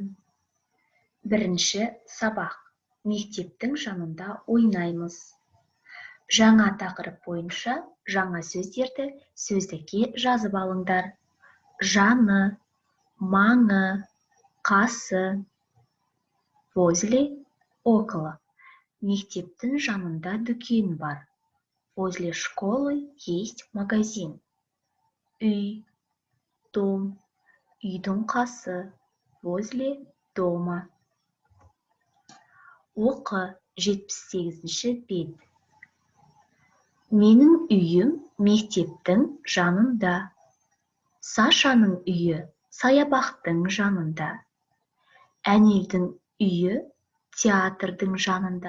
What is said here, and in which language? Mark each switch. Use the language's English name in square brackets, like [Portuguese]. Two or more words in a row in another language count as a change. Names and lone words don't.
[Kazakh] 1-ші сабақ. Мектептің жанында ойнаймыз. Жаңа тақырып бойынша жаңа сөздерді сөздікке жазып алыңдар. Жаны, маңы, қасы. [Russian] Возле, около. [Kazakh] Мектептің жанында дүкен бар. [Russian] Возле школы есть магазин. [Kazakh] Үй, дом, үйдің қасы. [Russian] Возле дома. [Kazakh] Оқы, 78-ші бет. Менің үйім мектептің жанында. Сашаның үйі саябақтың жанында. Әнелдің үйі театрдың жанында.